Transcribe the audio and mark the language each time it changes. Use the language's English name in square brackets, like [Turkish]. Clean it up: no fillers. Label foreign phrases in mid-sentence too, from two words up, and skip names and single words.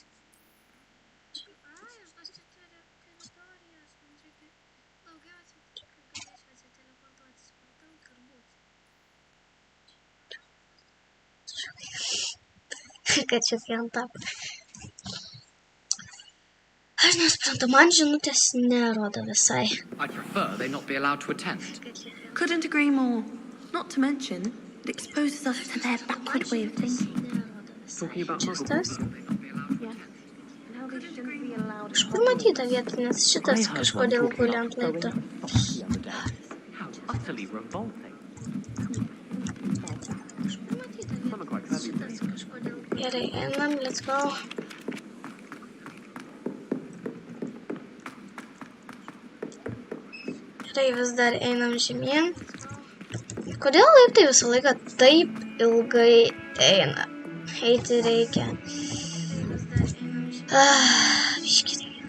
[Lithuanian] Ai, aš atsitveriu teritorijas, man reikia daugiau kad galėčiau atsiteleportuoti, supratau, turbūt. Kad čia fiantap. Aš nesuprantu, man žinutės nerodo visai. [English] I'd prefer they not be allowed to attend. Couldn't agree more. Not to mention, it exposes us to their backward way of thinking. Talking about Just us? [Lithuanian] Kažkur matyta vieta, nes šitas kažkodėl guli ant laiptų. [English] How utterly revolting. [Lithuanian] Gerai, einam, [English] let's go. [Lithuanian] Gerai, vis dar einam žemyn. Kodėl laiptai visą laiką taip ilgai eina? Eiti reikia. Biški reikia.